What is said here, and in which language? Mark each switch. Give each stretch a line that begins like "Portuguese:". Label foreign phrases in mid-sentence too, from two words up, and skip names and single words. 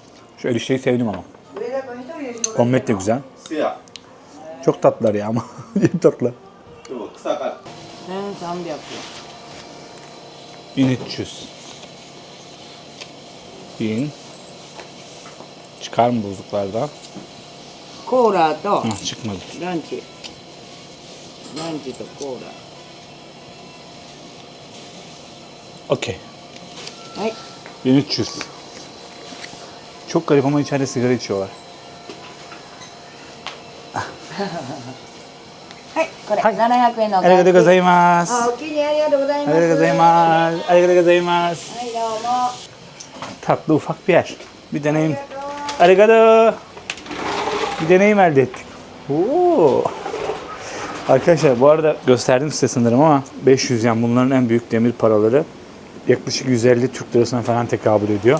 Turkish: Şu erişteyi sevdim ama. Omlet de güzel. Çok tatlılar ya ama. Çok tatlı. 1300 1300. 1000. Çıkar mı bozuklardan?
Japanese: コーラと
Turkish: Ha, çıkmadı.
Japanese: ランチとコー
Turkish: Okey.
Japanese: ラはい 1300.
Turkish: Çok garip ama içeride sigara içiyorlar.
Japanese: はいこれ、はい 700円のおありがとうございいます。あ、お気にありがとうございます。ありがとうございます。ありがとうございます。はい、どうも。
Turkish: Tatlı ufak bir yer. Bir deneyim. Arigato. Bir deneyim elde ettik. Oo. Arkadaşlar bu arada gösterdim size sanırım ama 500 yen bunların en büyük demir paraları. Yaklaşık 150 Türk lirasına falan tekabül ediyor.